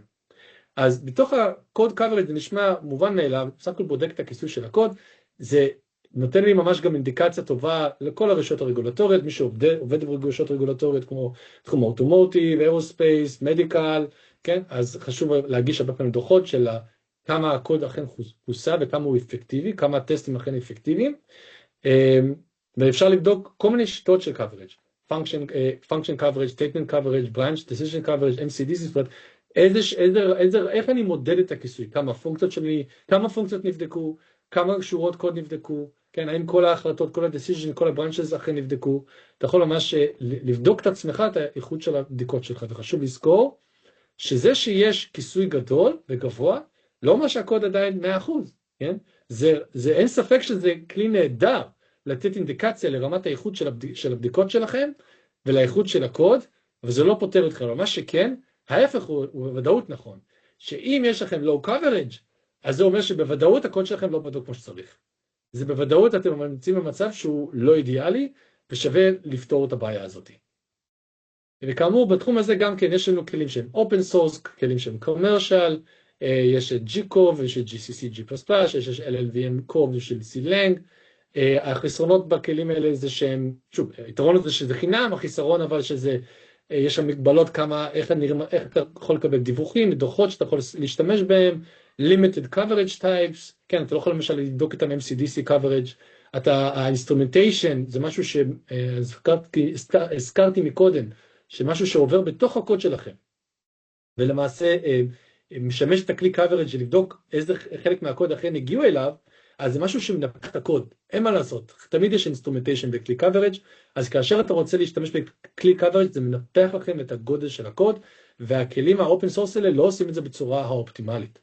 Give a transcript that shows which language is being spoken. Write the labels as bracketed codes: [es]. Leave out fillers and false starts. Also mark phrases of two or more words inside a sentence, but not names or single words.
[he] אז בתוך ה- [en] code coverage [he] זה נשמע מובן מאליו, בסך הכל בודק את הכיסוי של הקוד, זה נותן לי ממש גם אינדיקציה טובה לכל הרשויות הרגולטוריות, מי שעובד ברשויות רגולטוריות כמו תחום אוטומוטיב, אירוספייס, מדיקל, כן? אז חשוב להגיש הרבה פעמים דוחות של כמה הקוד אכן כוסה וכמה הוא אפקטיבי, כמה הטסטים אכן אפקטיביים, ואפשר לבדוק כל מיני שיטות של [en] coverage, function coverage, statement coverage, branch, decision coverage, [he] MCDC, זאת אומרת, איך אני מודד את הכיסוי, כמה פונקציות נבדקו, כמה שורות קוד נבדקו, כן, האם כל ההחלטות, כל ה-decision, כל ה-branches אכן נבדקו, אתה יכול ממש לבדוק את עצמך, את האיכות של הבדיקות שלך, וחשוב לזכור שזה שיש כיסוי גדול וגבוה, לא אומר שהקוד עדיין 100%, כן? אין ספק שזה כלי נהדר לתת אינדיקציה לרמת האיכות של הבדיקות שלכם, ולאיכות של הקוד, וזה לא פותר אתכם, אבל מה שכן, ההפך הוא בוודאות נכון, שאם יש לכם [en] low coverage, [he] אז זה אומר שבוודאות הקוד שלכם לא בדוק כמו שצריך. זה בוודאות אתם נמצאים במצב שהוא לא אידיאלי, ושווה לפתור את הבעיה הזאת. וכאמור, בתחום הזה גם כן יש לנו כלים שהם [en] open source, [he] כלים שהם commercial, יש את G-Cove, יש את GCC, G++, יש LLVM Cove של C-Lang. החסרונות בכלים האלה זה שהם, שוב, היתרון זה שזה חינם, החיסרון אבל שזה, יש שם מגבלות כמה, איך אתה יכול לקבל דיווחים, דוחות שאתה יכול להשתמש בהם, [en] limited coverage types, [he] כן, אתה לא יכול למשל לבדוק את ה- [en] MCDC coverage, [he] ה-instrumentation, זה משהו שהזכרתי מקודם, שמשהו שעובר בתוך הקוד שלכם, ולמעשה משמש את הכלי coverage לבדוק איזה חלק מהקוד אכן הגיעו אליו, אז זה משהו שמנפח את הקוד, אין מה לעשות, תמיד יש instrumentation בכלי coverage, אז כאשר אתה רוצה להשתמש בכלי coverage, זה מנפח לכם את הגודל של הקוד, והכלים ה- [en] open source [he] האלה לא עושים את זה בצורה האופטימלית.